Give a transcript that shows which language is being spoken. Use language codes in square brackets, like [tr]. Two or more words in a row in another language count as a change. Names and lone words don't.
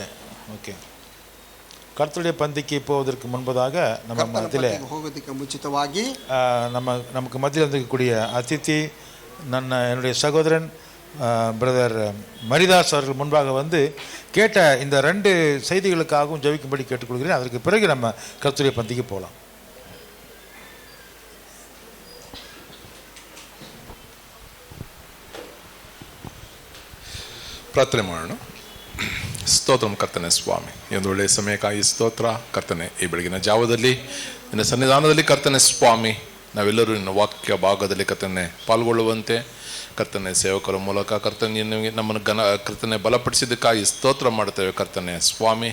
[ta] ஓகே, கர்த்தருடைய பந்திக்கு போவதற்கு முன்பதாக நம்ம மத்தியில் [kn] ಹೋಗೋದಕ್ಕೆ ಮುಂಚಿತವಾಗಿ [ta] நமக்கு மத்தியில் இருக்கக்கூடிய அதித்தி என்னுடைய சகோதரன் பிரதர் மரிதாஸ் அவர்கள் முன்பாக வந்து கேட்ட இந்த 2 செய்திகளுக்காகவும் ஜெபிக்கும்படி கேட்டுக்கொள்கிறேன். அதற்கு பிறகு நம்ம கர்த்தருடைய பந்திக்கு போகலாம். [kn] ಪ್ರಾರ್ಥನೆ ಮಾಡೋಣ. ಸ್ತೋತ್ರಂ ಕರ್ತನೆ ಸ್ವಾಮಿ, ಈ ಒಂದು ಒಳ್ಳೆಯ ಸಮಯಕ್ಕಾಗಿ ಸ್ತೋತ್ರ ಕರ್ತನೆ. ಈ ಬೆಳಗಿನ ಜಾವದಲ್ಲಿ ನಿನ್ನ ಸನ್ನಿಧಾನದಲ್ಲಿ ಕರ್ತನೆ ಸ್ವಾಮಿ ನಾವೆಲ್ಲರೂ ನಿನ್ನ ವಾಕ್ಯ ಭಾಗದಲ್ಲಿ ಕರ್ತನೆ ಪಾಲ್ಗೊಳ್ಳುವಂತೆ ಕರ್ತನೆ ಸೇವಕರ ಮೂಲಕ ಕರ್ತನೆ ನಮ್ಮನ್ನು ಕರ್ತನೆ ಬಲಪಡಿಸಿದ್ದಕ್ಕಾಗಿ ಸ್ತೋತ್ರ ಮಾಡ್ತೇವೆ ಕರ್ತನೆ ಸ್ವಾಮಿ.